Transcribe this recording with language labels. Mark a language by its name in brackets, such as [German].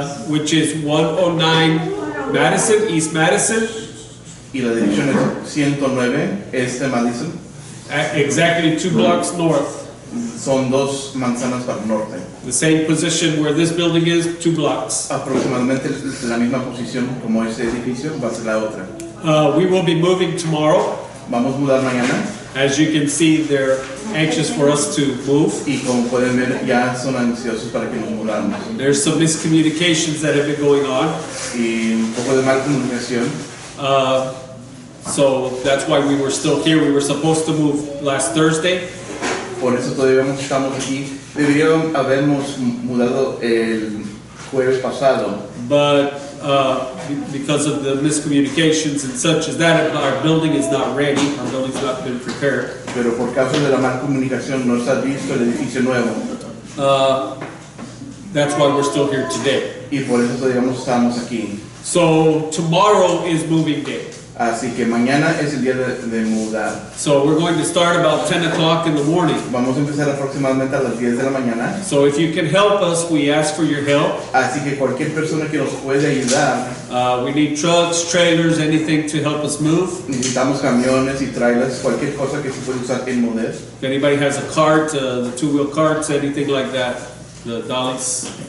[English] Which is 109 Madison, East Madison. [Spanish] Y la dirección es 109 Este Madison. [English] Exactly 2 blocks north. [Spanish] Son 2 manzanas para el norte. [English] The same position where this building is, 2 blocks. [Spanish] Aproximadamente la misma posición como este edificio va a ser la otra. [English] We will be moving tomorrow. [Spanish] Vamos a mudar mañana. [English] As you can see, they're anxious for us to move. [Spanish] Y como pueden ver, ya son ansiosos para que nos mudamos. [English] There's some miscommunications that have been going on. [Spanish] Y un poco de mal comunicación. [English] So that's why we were still here. We were supposed to move last Thursday. [Spanish] Por eso todavía estamos aquí. Deberíamos habernos mudado el jueves pasado. [English] But because of the miscommunications and such as that, our building is not ready. Our building's not been prepared. [Spanish] Pero por causa de la mal comunicación no está listo el edificio nuevo. [English] That's why we're still here today. [Spanish] Y por eso todavía estamos aquí. [English] So tomorrow is moving day. [Spanish] Así que mañana es el día de mudar. [English] So we're going to start about 10 o'clock in the morning. [Spanish] Vamos a empezar aproximadamente a las 10 de la mañana. [English] So if you can help us, we ask for your help. [Spanish] Así que cualquier persona que nos pueda ayudar. [English] We need trucks, trailers, anything to help us move. [Spanish] Necesitamos camiones y trailers, cualquier cosa que se pueda usar en mover. [English] If anybody has a cart, the 2-wheel carts, anything like that, the dollies.